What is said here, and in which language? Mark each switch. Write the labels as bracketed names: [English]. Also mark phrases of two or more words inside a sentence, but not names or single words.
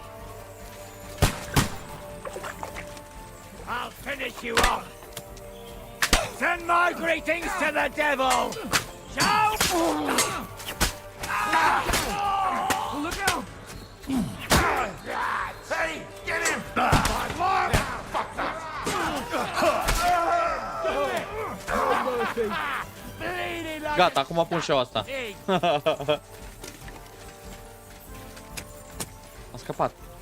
[English] I'll finish you off. Send my greetings to the devil. Shout! Look out! Hey, get him! [Romanian] Gata, acum pun și eu asta. A scăpat.